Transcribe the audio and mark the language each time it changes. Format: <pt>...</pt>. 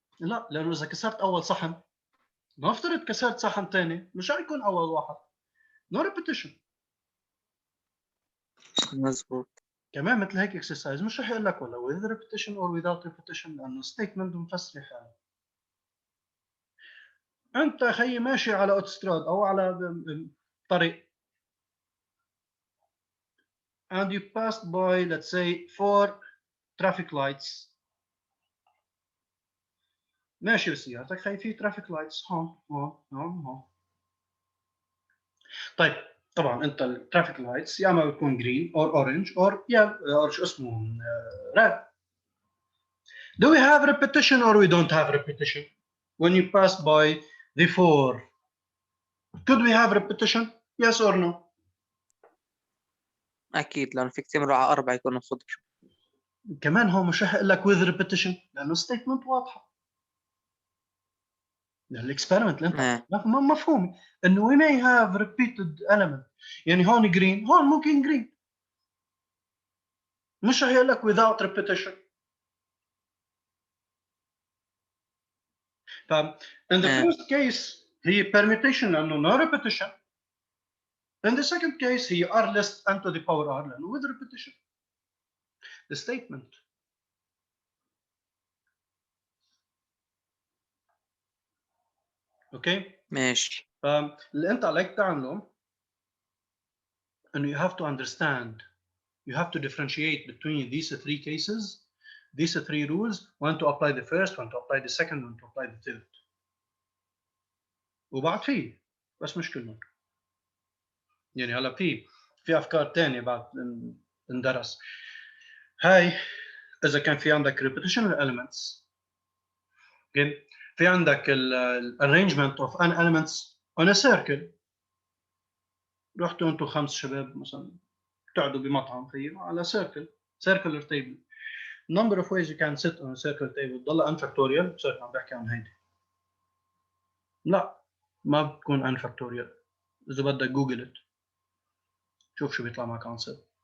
<ar>لا لانه اذا كسرت اول صحن نفترض كسرت صحن ثاني مش رح يكون اول واحد. نو ريبيتيشن. مزبوط. كمان مثل هيك اكسرسايز مش رح يقول لك ولا</ar> <en>with repetition or without repetition</en> <ar>لانه ستيتمنت مفسره حاله. انت خيي ماشي على اوتوستراد او على طريق</ar> <en>and you passed by let's say 4 traffic lights.</en> <ar>ماشي بسيارتك خي في</ar> <en>traffic lights</en> <ar>هون هون هون هون. طيب طبعا انت الترافيك لايتس يا اما بتكون جرين اور اورنج اور يا اور شو اسمه ريد.</ar> <en>Do we have repetition or we don't have repetition when you pass by the 4? Could we have repetition? Yes or no?</en> <ar>أكيد لأنه في كثير على 4 يكونوا خضر. كمان هو مش رح اقول لك</ar> <en>with repetition</en> <ar>لانه ستيتمنت واضحه. الاكسبيرمنت اللي انت مفهوم انه</ar> <en>we may have repeated element.</en> <ar>يعني هون جرين هون ممكن جرين مش رح يقول لك</ar> <en>without repetition. ف in the first case هي permutation لانه no repetition. In the second case هي r less n to the power r لانه with repetition. The statement.</en> <ar>اوكي ماشي. فاللي انت عليك تعمله انه</ar> <en>you have to understand, you have to differentiate between these 3 cases, these 3 rules, when to apply the first, when to apply the second, when to apply the third.</en> <ar>وبعد فيه بس مش كلهم. يعني هلا في افكار ثانيه بعد اندرس. هاي اذا كان في عندك</ar> <en>repetition elements.</en> <ar>في عندك ال</ar> <en>arrangement of n elements on a circle.</en> <ar>رحتوا انتم 5 شباب مثلا تقعدوا بمطعم فيه على</ar> <en>circular table. Number of ways you can sit on a circular table.</en> <ar>ضل</ar> <en>n factorial</en> <ar>بصير عم بحكي عن هيدي. لا ما بتكون n factorial. اذا بدك جوجل شوف شو بيطلع معك answer.</ar>